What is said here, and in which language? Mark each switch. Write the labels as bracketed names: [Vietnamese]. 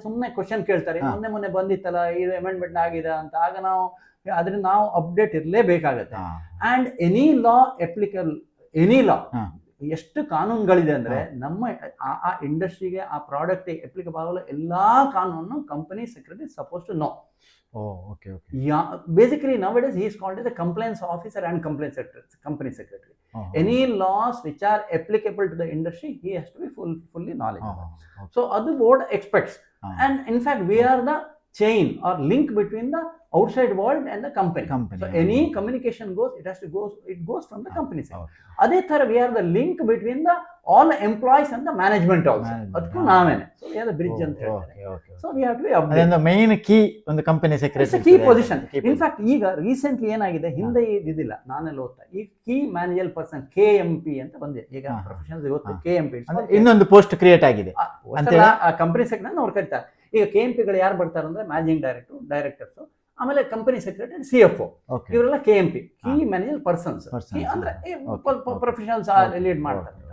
[Kannada] ಸುಮ್ಮನೆ ಕ್ವಶನ್ ಕೇಳ್ತಾರೆ, ಮೊನ್ನೆ ಬಂದಿತ್ತಲ್ಲ ಇದು ಅಮೆಂಡ್ಮೆಂಟ್ ಆಗಿದೆ ಅಂತ. ಆಗ ನಾವು ಅದರಿಂದ ನಾವು update ಇರಲೇಬೇಕಾಗತ್ತೆ. [English] and any law applicable, any law [Kannada] ಎಷ್ಟು ಕಾನೂನುಗಳಿದೆ ಅಂದರೆ ನಮ್ಮ ಆ ಇಂಡಸ್ಟ್ರಿಗೆ ಆ ಪ್ರಾಡಕ್ಟ್ ಅಪ್ಲಿಕಬಲ್ ಆಗೋ ಎಲ್ಲ ಕಾನೂನು company secretary [English] Suppose to know. Okay okay. Basically nowadays he is called as a compliance officer and compliance secretary, company secretary. Any laws which are applicable to the industry, he has to be fully knowledgeable. So other board expects, and in fact we are the chain or link between the outside world and the company. So any communication it goes from the company side. [Kannada] ಅದೇ ತರ [English] we are the link between the all employees and the management also. [Kannada] ಅದಕ್ಕೂ ನಾವೇನೆ. [English] So we are the bridge [Kannada] ಅಂತ ಹೇಳ್ತಾರೆ. [English] So we have to be updated. [Kannada] ಅದೊಂದು main key ಒಂದು company secretary. [English] It's a key position. [Kannada] In fact ಈಗ recently ಏನಾಗಿದೆ, ಹಿಂದೆ ಇದಿಲ್ಲ, ನಾನೆಲ್ಲ ಓದ್ತಾ ಈ ಕೀ ಮ್ಯಾನೇಜರ್ ಪರ್ಸನ್ KMP ಅಂತ ಬಂದಿದೆ. ಈಗ ಪ್ರೊಫೆಷನಲ್ಸ್ ಇವತ್ತು KMP ಇನ್ನೊಂದು ಪೋಸ್ಟ್ ಕ್ರಿಯೇಟ್ ಆಗಿದೆ ಕಂಪನಿ ಸೆಕ್ರೆಟರಿ ಅವ್ರು ಕರೀತಾರೆ. ಈಗ KMP ಗಳು ಯಾರು ಬರ್ತಾರೆ ಅಂದ್ರೆ ಮ್ಯಾನೇಜಿಂಗ್ ಡೈರೆಕ್ಟರ್ಸ್, ಆಮೇಲೆ ಕಂಪನಿ ಸೆಕ್ರೆಟರಿ CFO, ಇವರೆಲ್ಲ KMP ಕೀ ಮ್ಯಾನೇಜರ್ ಪರ್ಸನ್ಸ್ ಅಂದ್ರೆ ಪ್ರೊಫೆಷನಲ್ಸ್ ಲೀಡ್ ಮಾಡ್ತಾರೆ.